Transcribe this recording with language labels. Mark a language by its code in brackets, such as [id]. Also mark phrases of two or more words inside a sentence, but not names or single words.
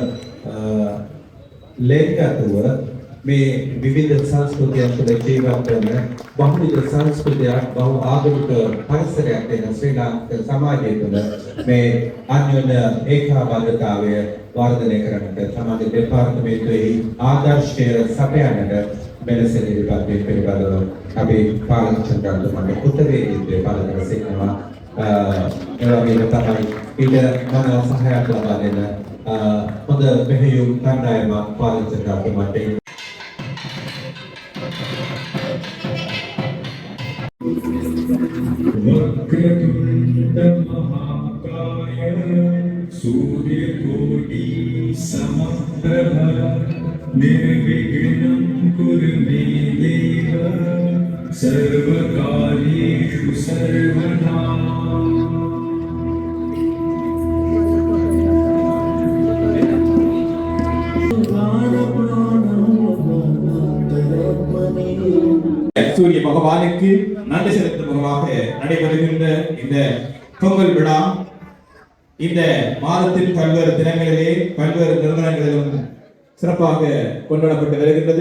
[si] ලේඛකව මේ විවිධ සංස්කෘතියන් තුළ ජීවත් වන බහුවිධ සංස්කෘතියක් බහු ආගමික පරිසරයක් වෙන ශ්‍රී ලාංකික සමාජය තුළ මේ අන්‍යෝන්‍ය ඒකාබද්ධතාවය වර්ධනය කරන්නට සමාජ දෙපාර්තමේන්තුවේ ආදර්ශය සපයන්නට මෙලෙස ඉදිරිපත් වීම පිළිබඳව අපි පාලක චන්ද්‍රාන්තමගේ උත්තරීය පාලක සිටිනවා. ඒ වගේම තමයි ඊට මන සහායක් ලබා දෙන හොඳ මෙහෙයුම් කණ්ඩායමක් පාලක චන්ද්‍රාන්තමට [sa] वक्रतुंड महाकाय सूर्यकोटि समप्रभ निर्विघ्नं कुरु मे देव सर्वकार्येषु सर्वदा. [ta] சூரிய பகவானுக்கு நன்றி செலுத்தும் முகமாக நடைபெறுகின்ற இந்த பொங்கல் விழா இந்த மாதத்தின் பல்வேறு தினங்களிலே பல்வேறு நிறுவனங்களிலும் சிறப்பாக கொண்டாடப்பட்டு வருகின்றது.